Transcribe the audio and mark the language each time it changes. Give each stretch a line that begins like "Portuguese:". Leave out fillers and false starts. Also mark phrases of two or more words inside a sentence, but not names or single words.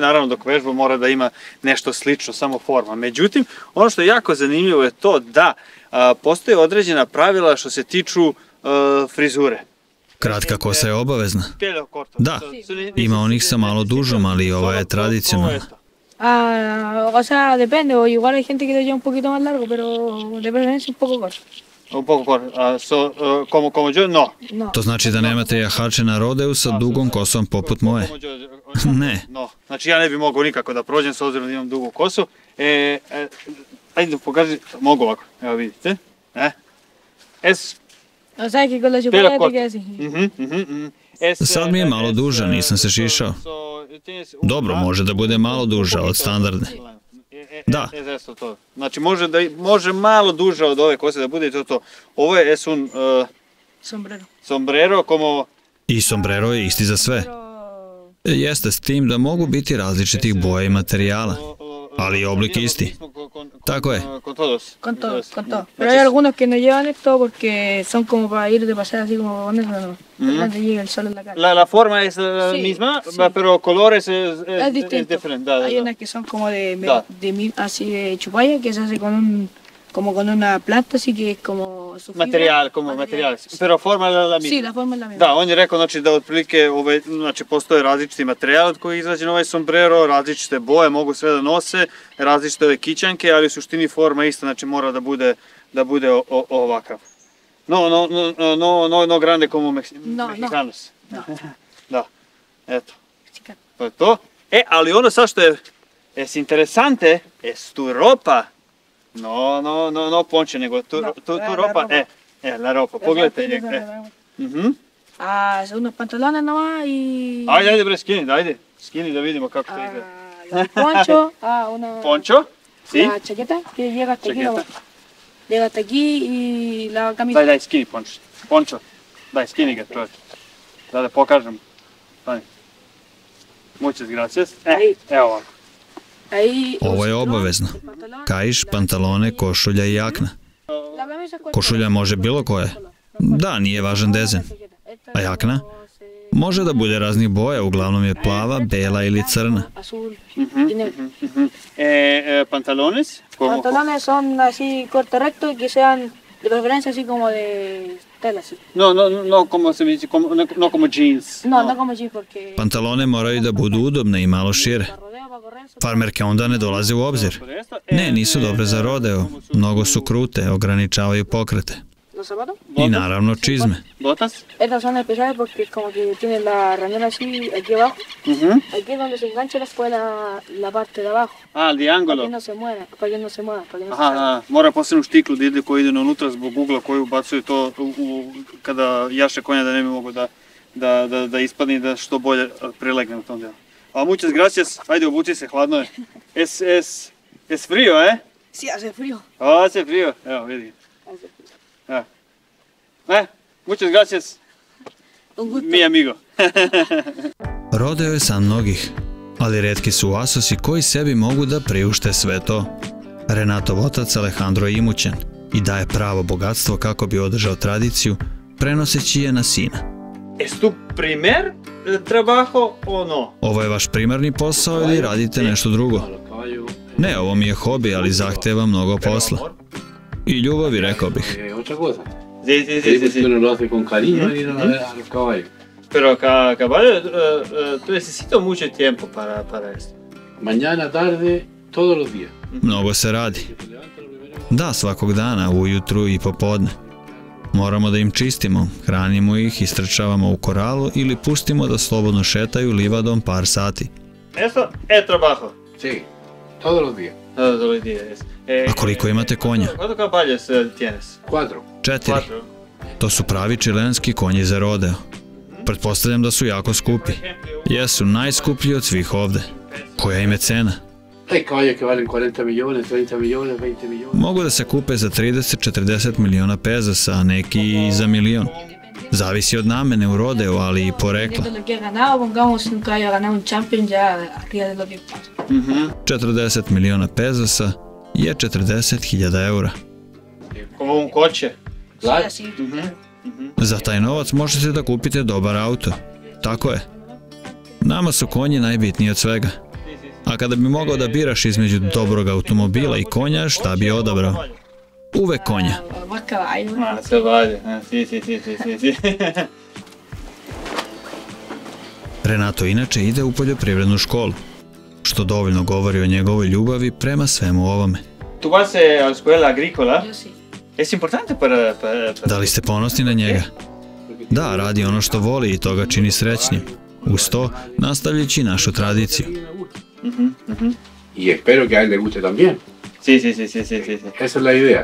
Serbian: Naravno dok vežba mora da ima nešto slično, samo forma. Međutim, ono što je jako zanimljivo je to da postoje određena pravila što se tiču frizure. Kratka kosa je obavezna. Da, ima onih sa malo dužom, ali ova je tradicionalna.
Spanish: O sea, depende, o igual hay gente que lo lleva un poquito más largo, pero de preferencia un poco corto. Un poco corto, como yo, no.
Serbian: To znači da nemate jahače na rodeu sa dugom kosom poput moje? Ne. Znači ja ne bi mogao nikako da prođem s obzirom da imam dugu kosu. Ajde pokaži, mogu ovako, evo vidite.
Spanish: O sea, que con la chupada te queda así.
Serbian: Sad mi je malo duža, nisam se šišao. Dobro, može da bude malo duža od standardne. Da. Znači može malo duža od ove kose da bude i to. Ovo je
Spanish: un sombrero como...
Serbian: I sombrero je isti za sve. Jeste s tim da mogu biti različitih boja i materijala, ali je oblik isti. Tako je.
Spanish: Con todo. Pero hay algunos que no llevan esto porque son como para ir de paseo así como con eso, no. Donde llega el sol en la cara. La forma es la misma, pero colores es diferente. Hay unas que son como así de chupalla que se hace como con una planta, así que es como su fibra. Materijal, pero forma je la misma. Sí, la forma je la misma.
Serbian: Da, on je rekao znači, da otprilike znači, postoje različiti materijal od koji je izrađen ovaj sombrero, različite boje, mogu sve da nose, različite ove kićanke, ali u suštini forma ista, znači mora da bude ovakav.
Spanish: No grande como mexicanos.
Serbian: Da, eto. To je to. Ali ono sad što je
Spanish: interesante, es tu ropa No ponče, nego tu ropa, la ropa,
Serbian: pogledajte njega.
Spanish: Unos pantalones nomás y...
Serbian: Ajde bre, skini da vidimo kako to izgleda.
Spanish: El poncho, una... Poncho? Si? La chaqueta que llega hasta aquí nomás. Llega hasta aquí y la camisa.
Serbian: Daj, skini poncho. Daj, skini ga čovječ. Da pokažem. Daj.
Spanish: Muchas gracias.
Serbian: Evo ovako. Ovo je obavezno. Kaiš, pantalone, košulja i jakna. Košulja može bilo koje. Da, nije važan dezen. A jakna? Može da bude raznih boja, uglavnom je plava, bela ili crna.
Spanish: Pantalones? Pantalones son así corto recto que sean de preferencia así como de tela así. No como se dice, no como jeans. No como jeans porque...
Serbian: Pantalone moraju da budu udobne i malo šire. Farmerke onda ne dolaze u obzir. Ne, nisu dobre za rodeo. Mnogo su krute, ograničavaju pokrete. I naravno čizme.
Spanish: Botas? Estas son especiales porque como que tienen la ranura así aquí abajo. Aquí es donde se engancha después la parte de abajo. El diangolo. Para que no se mueva, para que no se
Serbian: mora posebnu štiklu da ide koji ide unutra zbog ugla koji ubacuju to kada jaše konja da ne bi mogo da ispadne i da što bolje prilegne u tom delu.
Spanish: Muchas gracias.
Serbian: Ajde, obuci se, hladno je.
Spanish: Es frío, eh? Sí, hace frío. Hace frío.
Serbian: Evo, vidi.
Spanish: Muchas gracias. Mi amigo.
Serbian: Rodeo je san mnogih, ali retki su asosi koji sebi mogu da priušte sve to. Renatov otac Alejandro je imućan i daje pravo bogatstvo kako bi održao tradiciju, prenoseći je na sina.
Spanish: Es tu primer trabajo o no?
Serbian: Ovo je vaš primarni posao ili radite nešto drugo? Ne, ovo mi je hobi, ali zahteva mnogo posla. I ljubavi, rekao bih.
Spanish: Sí. Uno lo hace con cariño y no a los caballos. Pero caballo, tú necesitas mucho tiempo para esto. Mañana, tarde, todos los días.
Serbian: Mnogo se radi. Da, svakog dana, ujutru i popodne. Moramo da im čistimo, hranimo ih, istrčavamo u koralu ili pustimo da slobodno šetaju livadom par sati.
Spanish: Eso es trabajo. Sí, todos los días. Todos los días.
Serbian: A koliko imate konja?
Spanish: ¿Cuántos caballos tienes? 4. 4.
Serbian: To su pravi čilenski konji za rodeo. Pretpostavljam da su jako skupi. Jesu najskuplji od svih ovde. Koja im je cena?
Spanish: Hay caballos que valen 40 millones, 30 millones, 20 millones.
Serbian: Mogu da se kupe za 30-40 miliona pezosa, a neki i za milion. Zavisi od namene u rodeo, ali i porekla. 40 miliona pezosa je 40.000 eura.
Spanish: Como un coche.
Serbian: Za taj novac možete da kupite dobar auto. Tako je. Nama su konji najbitniji od svega. A kada bi mogao da biraš između dobrog automobila i konja, šta bi odabrao? Uvek konja. Renato inače ide u poljoprivrednu školu, što dovoljno govori o njegovoj ljubavi prema svemu ovome.
Spanish: Tu vas a la escuela agrícola? Es importante para...
Serbian: Da li ste ponosni na njega? Da, radi ono što voli i to ga čini srećnim. Uz to, nastavljajući našu tradiciju.
Spanish: Y espero que a él le guste también. Sí. Esa es la idea.